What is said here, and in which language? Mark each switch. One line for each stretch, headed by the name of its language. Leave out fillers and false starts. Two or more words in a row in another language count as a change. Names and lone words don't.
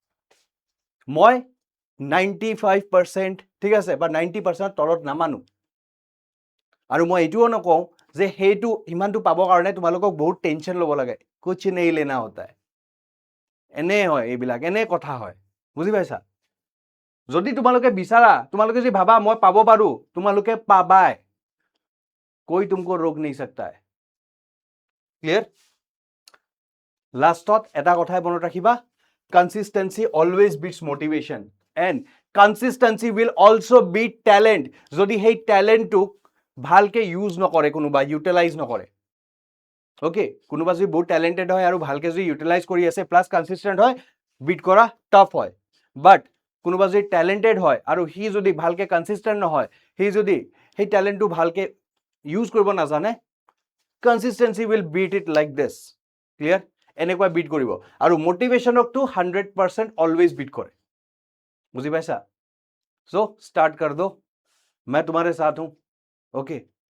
Assamese: মই 95% ঠিক আছে বা 90% তলত নামানো আৰু মই এইটোও নকওঁ যে সেইটো ইমানটো পাবৰ কাৰণে তোমালোকক বহুত টেনশ্যন ল'ব লাগে
Hindi: कुछ नहीं लेना होता
Assamese: এনে হয় এইবিলাক এনে কথা হয় বুজি পাইছা যদি তোমালোকে বিচাৰা তোমালোকে যদি ভাবা মই পাব পাৰো তোমালোকে পাবাই
Hindi: कोई तुमको रोक नहीं सकता है
Assamese: क्लियर लास्टत এটা কথাই মনত ৰাখিবা
English: consistency always beats motivation and consistency will also beat talent
Assamese: যদি সেই ট্যালেন্টটোক ভালকে ইউজ নকৰে কোনোবা ইউটিলাইজ নকৰে ওকে কোনোবা যদি বহুত ট্যালেন্টেড হয় আৰু ভালকে যদি ইউটিলাইজ কৰি আছে
English: plus consistent
Assamese: হয় বিট কৰা টাফ হয় বাট কোনোবা যদি ট্যালেন্টেড হয় আৰু হি যদি ভালকে কনসিস্টেন্ট নহয় হি যদি সেই ট্যালেন্টটো ভালকে ইউজ কৰিব নাজানে
English: consistency will beat it like this clear
Assamese: এনেকুৱা বিট কৰিব আৰু মোটিভেশনকটো 100%
English: always beat
Assamese: কৰে বুজি পাইছা সো
Hindi: स्टार्ट कर दो मैं तुम्हारे साथ हूं
Assamese: ओके